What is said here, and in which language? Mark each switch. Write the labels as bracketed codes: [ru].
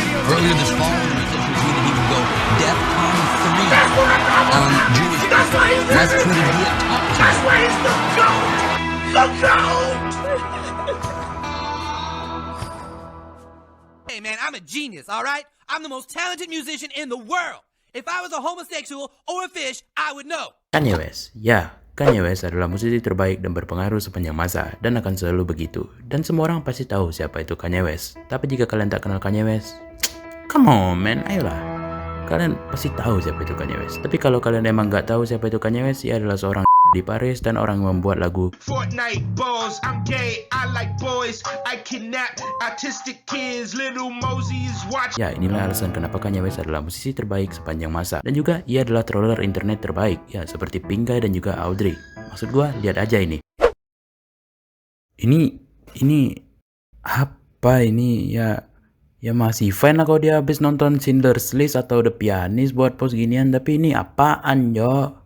[en] Earlier this fall, the musician tweeted he would go DEFCON 3 on Jewish people. West tweeted he had talked to Hey man, I'm a genius, alright? I'm the most talented musician in the world. If I was a homosexual or a fish, I would know. [id] Kanye West, ya, Kanye West adalah musisi terbaik dan berpengaruh sepanjang masa dan akan selalu begitu. Dan semua orang pasti tahu siapa itu Kanye West. Tapi jika kalian tak kenal Kanye West, [en] come on man, [id] ayolah. Kalian pasti tahu siapa itu Kanye West. Tapi kalau kalian emang nggak tahu siapa itu Kanye West, ia adalah seorang di Paris dan orang yang membuat lagu [en] Fortnite balls, I'm gay, I like boys, I kidnap autistic kids, little Mosey is watching. [id] Ya, inilah alasan kenapa Kanye West adalah musisi terbaik sepanjang masa. Dan juga ia adalah troller internet terbaik, ya seperti Pinkai dan juga Audrey. Maksud gua, lihat aja ini. Ini apa ini ya? Ya masih fine lah kalau dia habis nonton Schindler's List atau The Pianist buat post ginian, tapi ini apaan yo?